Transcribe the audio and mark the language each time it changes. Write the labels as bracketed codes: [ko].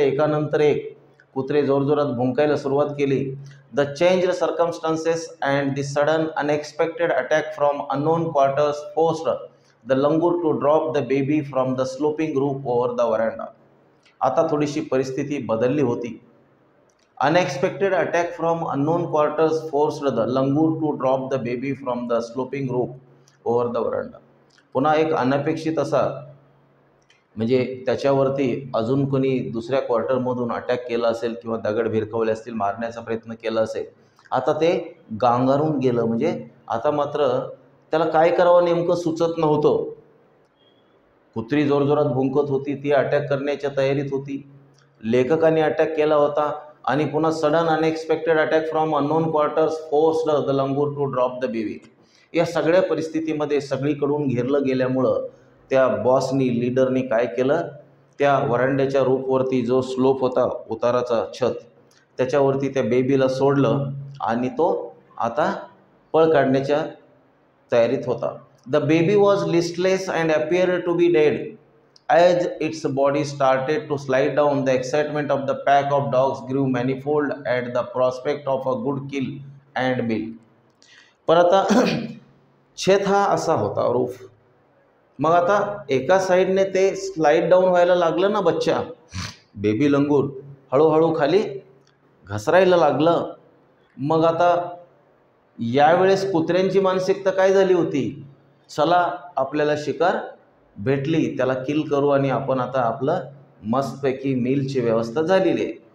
[mr] एकानंतर एक कुत्रे जोरजोरात भुंकायला सुरुवात केली. [en] The changed circumstances and the sudden unexpected attack from unknown quarters forced the langur to drop the baby from the sloping roof over the veranda. [mr] आता थोडीशी परिस्थिती बदलली होती. [en] Unexpected attack from unknown quarters forced the langur to drop the baby from the sloping roof over the veranda. [mr] पुन्हा एक अनपेक्षित असा, म्हणजे त्याच्यावरती अजून कोणी दुसऱ्या क्वार्टरमधून अटॅक केला असेल किंवा दगड भिरकवले असतील, मारण्याचा प्रयत्न केला असेल. आता ते गांगारून गेलं. म्हणजे आता मात्र त्याला काय करावं नेमकं सुचत नव्हतं. कुत्री जोरजोरात भुंकत होती, ती अटॅक करण्याच्या तयारीत होती. लेखकाने अटॅक केला होता आणि पुन्हा [en] Sudden unexpected attack from unknown quarters forced the langur to drop the baby. [mr] या सगळ्या परिस्थितीमध्ये सगळीकडून घेरलं गेल्यामुळं त्या बॉसनी, लीडरनी काय केलं, त्या वरांड्याच्या रूफवरती जो स्लोप होता, उताराचा छत, त्याच्यावरती त्या बेबीला सोडलं आणि तो आता पळ काढण्याच्या तयारीत होता. [en] The baby was listless and appeared to be dead. As its body started to slide down, the excitement of the pack of dogs grew manifold at the prospect of a good kill and meal. [mr] पण आता छेद हा असा होता, roof. मग आता एका साईडने ते स्लाइड डाऊन व्हायला लागलं ना, बच्चा बेबी लंगूर हळूहळू खाली घसरायला लागलं. मग आता यावेळेस कुत्र्यांची मानसिकता काय झाली होती, चला आपल्याला शिकार भेटली, त्याला किल करू आणि आपण आता आपलं मस्तपैकी मीलची व्यवस्था झालेली आहे.